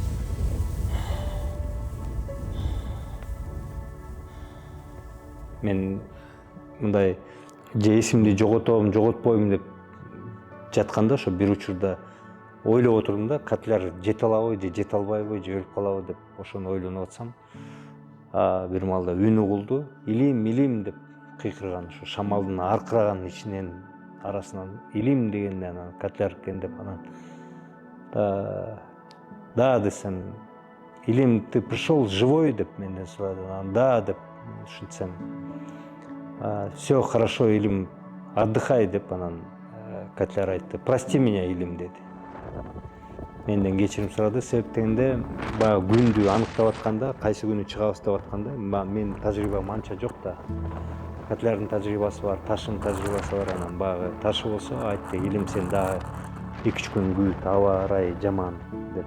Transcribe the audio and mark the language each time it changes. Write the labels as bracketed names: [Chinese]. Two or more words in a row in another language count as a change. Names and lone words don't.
[Kyrgyz] Мен мындай же эсимди жоготпойм деп жатканда ошо бир учурда ойлоп отурдум да, Котляр жете алабы же жете албайбы, же өлүп калабы деп ошону ойлонуп атсам, бир маалда үн угулду. Илим деп кыйкырган, ошо шамалдын аркыраган ичинен арасынан илим дегенде анан Котляр экен деп, анан да десем, Илим, [Russian] ты пришел живой [Kyrgyz] деп менден сурады. Анан да деп ушинтсем, [Russian] все хорошо, [Kyrgyz] Илим, отдыхай деп, анан Котляр айтты, [Russian] прости меня, [Kyrgyz] Илим деди. Менден кечирим сурады. Себеп дегенде баягы күндү аныктап атканда, кайсы күнү чыгабыз деп атканда, менин тажрыйбам анча жок да. Котлярдын тажрыйбасы бар, Таштын тажрыйбасы бар. Анан баягы Ташы болсо айтты, Илим, сен дагы 2-3 күн күт, аба ырайы жаман деп.